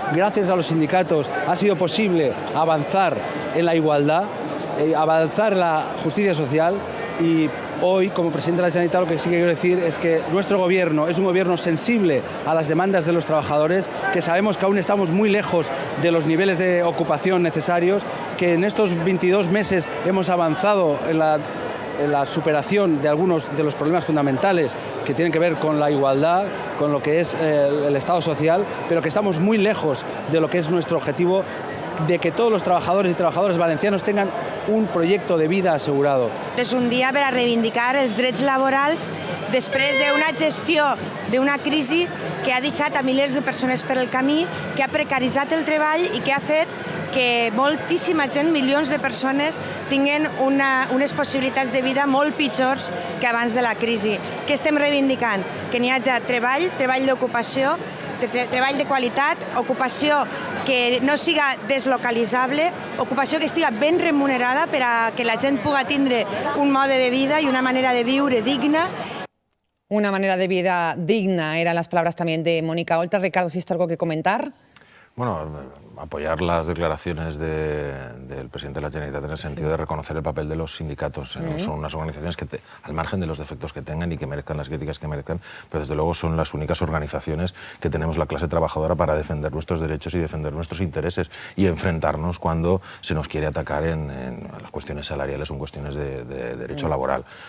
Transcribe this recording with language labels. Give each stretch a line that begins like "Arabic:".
Spanish: Gracias a los sindicatos ha sido posible avanzar en la igualdad, avanzar en la justicia social, y hoy, como presidente de la Generalitat, lo que sí que quiero decir es que nuestro gobierno es un gobierno sensible a las demandas de los trabajadores, que sabemos que aún estamos muy lejos de los niveles de ocupación necesarios, que en estos 22 meses hemos avanzado en la superación de algunos de los problemas fundamentales que tienen que ver con la igualdad, con lo que es el Estado social, pero que estamos muy lejos de lo que es nuestro objetivo de que todos los trabajadores y trabajadoras valencianos tengan un projecte de vida assegurado.
Catalan: És un dia per a reivindicar els drets laborals després d'una gestió d'una crisi que ha deixat a milers de persones per el camí, que ha precaritzat el treball i que ha fet que moltíssima gent, milions de persones, tinguin unes possibilitats de vida molt pitjors que abans de la crisi. Què estem reivindicant? Que n'hi hagi treball d'ocupació, treball de qualitat, ocupació que no siga deslocalitzable, ocupació que estigui ben remunerada per a que la gent pugui tindre un mode de vida i una manera de viure digna.
Spanish: Una manera de vida digna eran las palabras también de Mónica Oltra. Ricardo, ¿sí algo que comentar? Bueno, apoyar las declaraciones del presidente de la Generalitat en el sentido de reconocer el papel de los sindicatos. Son unas organizaciones que, al margen de los defectos que tengan y que merezcan las críticas que merezcan, pero desde luego son las únicas organizaciones que tenemos la clase trabajadora para defender nuestros derechos y defender nuestros intereses y enfrentarnos cuando se nos quiere atacar en las cuestiones salariales o en cuestiones de derecho laboral.